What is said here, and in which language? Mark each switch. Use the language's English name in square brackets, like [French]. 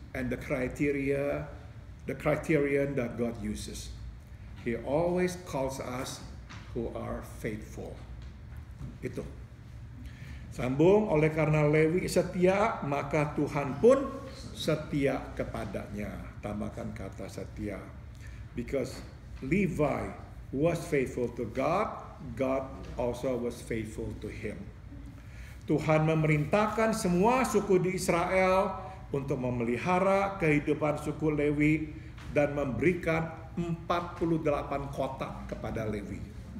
[English] And the criterion that God uses. He always calls us who are faithful. [Indonesian] Itu. Sambung, oleh karena Lewi setia, maka Tuhan pun setia kepadanya. Tambahkan kata setia. [English] Because Levi was faithful to God, God also was faithful to him. [Indonesian] Tuhan memerintahkan semua suku di Israel untuk memelihara kehidupan suku Lewi dan memberikan 48 kota kepada Lewi.